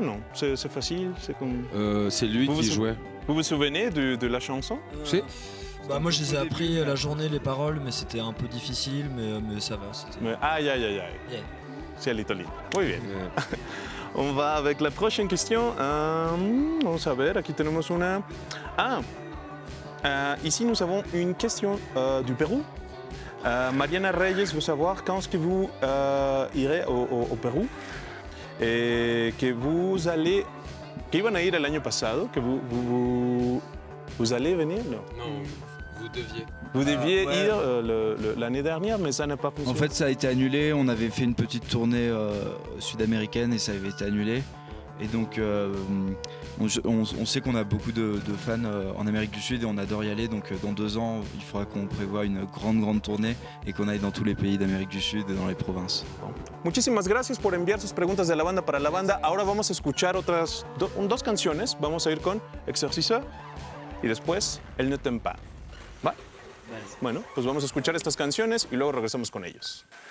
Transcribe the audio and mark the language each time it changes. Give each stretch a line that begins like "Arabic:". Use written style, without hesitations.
French: Non. C'est facile? C'est comme... C'est lui Vous qui vous- jouait. Vous vous souvenez de la chanson?
Spanish: Si.
French: Bah, moi, je les ai appris la journée, les paroles, mais c'était un peu difficile, mais ça va. Mais, aïe, aïe, aïe, aïe.
English: Yeah.
Spanish: Cielito Lindo. Muy bien.
French: On va avec la prochaine question.
Spanish: Vamos a ver, aquí tenemos una.
French: Ici nous avons une question du Pérou. Mariana Reyes veut savoir quand est-ce que vous irez au Pérou et que vous allez,
Spanish: que iban a ir el año pasado,
French: que vous allez venir, non? Non, vous deviez. Vous deviez ouais. ir l'année dernière, mais ça n'a pas fonctionné. En fait ça a été annulé, on avait fait une petite tournée sud-américaine et ça avait été annulé. Et donc on sait qu'on a beaucoup de fans en Amérique du Sud et on adore y aller. Donc dans 2 ans, il faudra qu'on prévoie une grande tournée et qu'on aille dans tous les pays d'Amérique du Sud et dans les provinces.
Spanish: Muchísimas gracias por enviar sus preguntas de la banda para la banda. Ahora vamos a escuchar otras 2 canciones. Vamos a ir con Exorciseur y después El Ne T'aime Pas. ¿Va? Bueno, pues vamos a escuchar estas canciones y luego regresamos con ellos.